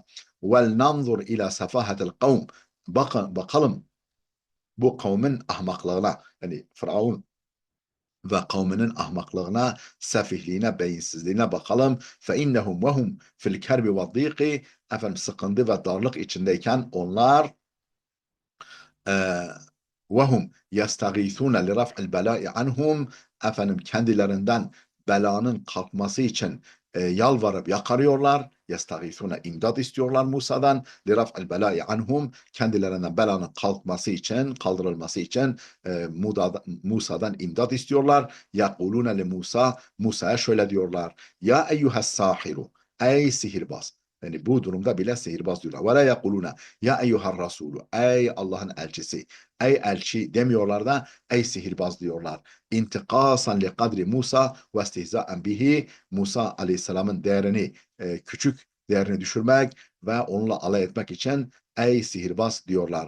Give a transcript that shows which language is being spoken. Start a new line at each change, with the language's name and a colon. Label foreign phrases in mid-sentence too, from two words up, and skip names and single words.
Arabic: ولننظر إلى سفاهة القوم,
Turkish: bakalım bu kavmin ahmaklığına, yani Firavun ve kavminin ahmaklığına, sefihliğine, beyinsizliğine bakalım.
Arabic: فإنهم وهم في الكرب والضيق,
Turkish: sıkıntı ve darlık içindeyken onlar
Arabic: وَهُمْ يَسْتَغِيثُونَ لِرَفْعِ الْبَلَاءِ عَنْهُمْ,
Turkish: kendilerinden belanın kalkması için yalvarıp yakarıyorlar. يَسْتَغِيثُونَ, imdad istiyorlar Musa'dan.
Arabic: لِرَفْعِ الْبَلَاءِ عَنْهُمْ,
Turkish: kendilerinden belanın kalkması için, kaldırılması için Musa'dan imdad istiyorlar.
Arabic: يَقُولُونَ لِمُوسَى,
Turkish: Musa'ya şöyle diyorlar.
Arabic: يا أيها الساحر,
Turkish: ey sihirbaz. Yani bu durumda bile sihirbaz diyorlar.
Arabic: ولا يقولون يا أيها الرسول,
Turkish: ey Allah'ın elçisi. Ey elçi demiyorlar da ey sihirbaz diyorlar.
Arabic: انتقاصا لقدر موسى واستهزاء به,
Turkish: Musa Aleyhisselam'ın değerini, küçük değerini düşürmek ve onunla alay etmek için ey sihirbaz diyorlar.